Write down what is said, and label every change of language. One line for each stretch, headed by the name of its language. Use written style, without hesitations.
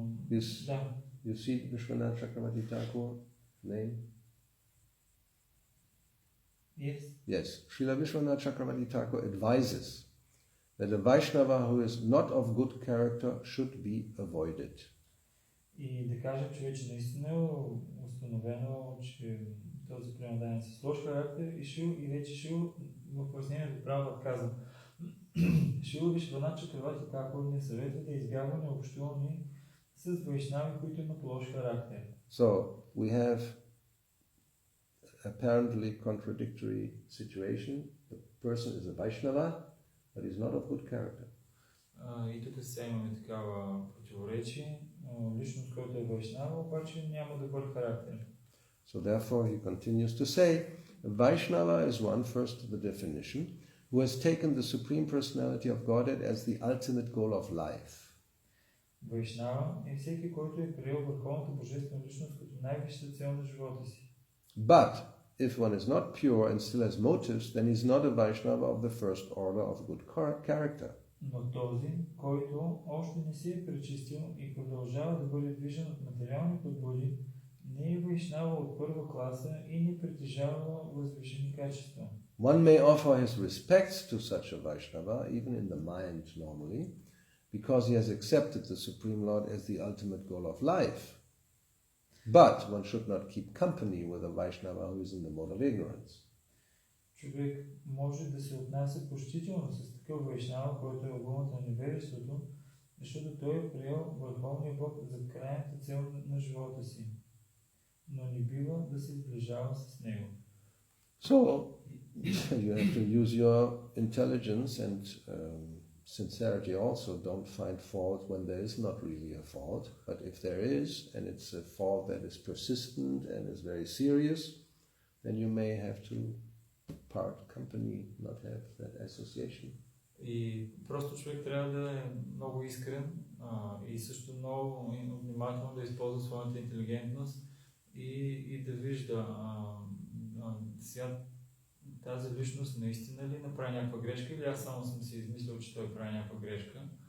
English: you see Vishwanath Chakravarti Thakur name? Yes. Yes. Srila Vishwanath Chakravarti Thakur advises that a Vaishnava who is not of good character should be avoided.
Bulgarian: И да кажа, че вече наистина е установено, че този предандарен с лош характер и вече Шрила в пояснението право казва, Шрила Вишванат Чакраварти Тхакур не съветва да избягваме общуване с вайшнави, които имат лош характер.
English: So we have apparently contradictory situation. The person is a Vaishnava, but he's not of good character.
Bulgarian: И тук сега имаме такава противоречие. Личност, който е вайшнава, обаче няма добър характер.
English: So therefore he continues to say, Vaishnava is one, first the definition, who has taken the Supreme Personality of Godhead as the ultimate goal of life.
Bulgarian: Вайшнава е всеки, който е приел върховната божествена личност като най-висша цел на живота си.
English: But if one is not pure and still has motives, then he's not a Vaishnava of the first order of good character.
Bulgarian: Но този, който още не се е пречистил и продължава да бъде движен от материални подбуди, не е вайшнава от първа класа и не притежава възвишени качества.
English: One may offer his respects to such a Vaishnava, even in the mind normally, because he has accepted the Supreme Lord as the ultimate goal of life. But one should not keep company with a Vaishnava who is in the mode of ignorance.
Bulgarian: Човек може да се отнася почтително с такъв вайшнава, който е огънът на невежеството, защото той е приел върховния Бог за крайната цел на живота си, но не бива да се сближава с него.
English: So, you have to use your intelligence and sincerity also. Don't find fault when there is not really a fault. But if there is, and it's a fault that is persistent and is very serious, then you may have to part company, not have that association.
Bulgarian: И просто човек трябва да е много искрен и също много внимателно да използва своята интелигентност и да вижда сега тази личност наистина ли направи някаква грешка или аз само съм си измислил, че той прави някаква грешка.